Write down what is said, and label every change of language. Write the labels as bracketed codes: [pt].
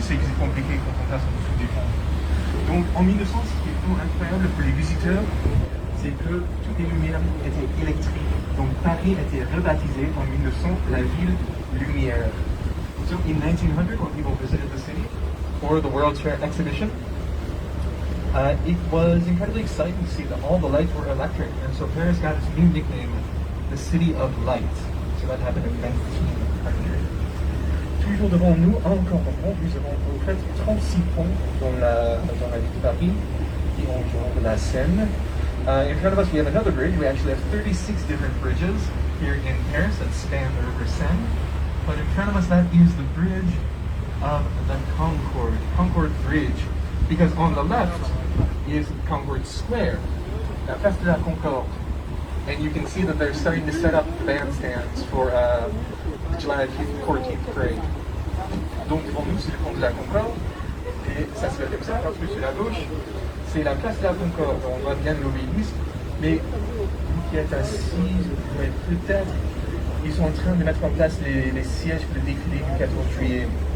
[fr] Je sais que c'est compliqué quand on passe en dessous des ponts. Donc, en 1900, ce qui est vraiment incroyable pour les visiteurs, c'est que toutes les lumières étaient électriques. Donc Paris a été rebaptisé en 1900 la ville lumière. [en] So in 1900, when people visited the city for the World's Fair exhibition, it was incredibly exciting to see that all the lights were electric, and so Paris got its new nickname, the City of Light. So that happened in 1900. Toujours devant nous, encore un pont, nous avons en fait 36 ponts dans la ville de Paris qui entourent la Seine. In front of us, we have another bridge. We actually have 36 different bridges here in Paris that span the River Seine. But in front of us, that is the bridge of the Concorde Bridge. Because on the left is Concorde Square, la Place de la Concorde. And you can see that they're starting to set up bandstands for July 14th parade. [fr] Donc devant nous, c'est le pont de la Concorde. Et ça se fait comme ça, parce que sur la gauche, c'est la place de la Concorde. On voit bien l'obélisque. Mais vous qui êtes assis, vous voyez peut-être, ils sont en train de mettre en place les sièges pour le défilé du 14 juillet.